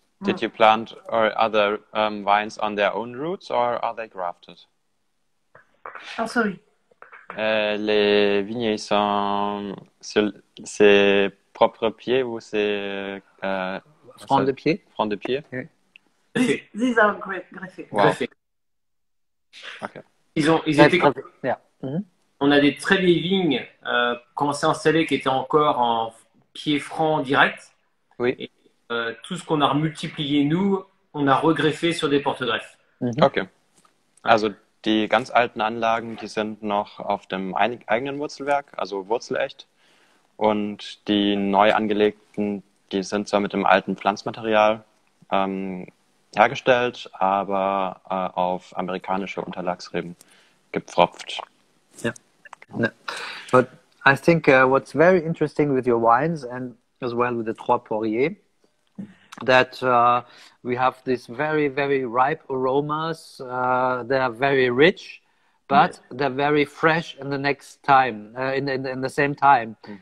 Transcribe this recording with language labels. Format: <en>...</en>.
<en>Did you plant other vines on their own roots or are they grafted? Oh, sorry.</en> <fr>Les vignes, ils sont sur ses propres pieds ou c'est Front de pied. Front de pied.</fr> <en>Okay. These are greffés. Wow. Okay.</en> <fr>Ils étaient On a des très vieilles vignes quand on s'est installé qui étaient encore en pied franc direct. Oui. Et tout ce qu'on a multiplié, nous, on a regreffé sur des porte-greffes.</fr> <en>Okay.</en> <de>Also die ganz alten Anlagen, die sind noch auf dem eigenen Wurzelwerk, also wurzelecht. Und die neu angelegten, die sind zwar mit dem alten Pflanzmaterial hergestellt, aber auf amerikanische Unterlagsreben gepfropft.</de> <en>Yeah. No. But I think what's very interesting with your wines and as well with the Trois Poiriers, that we have these very, very ripe aromas. They are very rich, but they're very fresh in the next time, in the same time.</en>